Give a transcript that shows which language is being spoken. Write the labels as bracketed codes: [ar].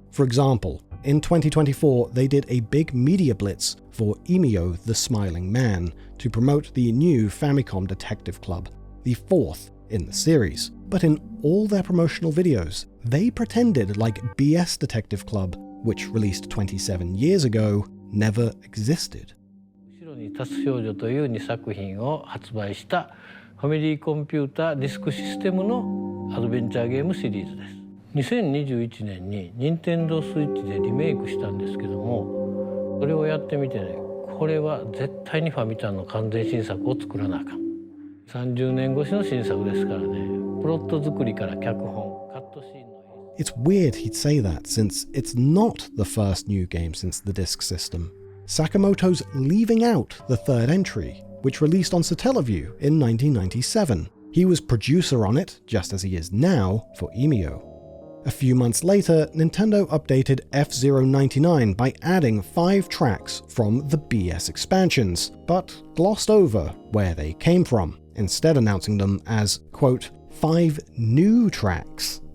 [en] For example, in 2024, they did a big media blitz for Emio the Smiling Man to promote the new Famicom Detective Club, the fourth in the series. But in all their promotional videos, they pretended like BS Detective Club, which released 27 years ago, never existed. [ja] 後ろに立つ少女という2作品を発売したファミリーコンピュータディスクシステムのアドベンチャーゲームシリーズです。 2021年に Nintendo Switch でリメイクしたんですけども、それをやってみてね、これは絶対にファミタンの完全新作を作らなあかん。 30年越しの新作ですからね、プロット作りから脚本、カットシーンの演出。 [en] It's weird he'd say that, since it's not the first new game since the disk system. Sakamoto's leaving out the third entry, which released on Satellaview in 1997. He was producer on it, just as he is now for Emio. A few months later, Nintendo updated F-099 by adding 5 tracks from the BS expansions, but glossed over where they came from, instead announcing them as, quote, 5 new tracks.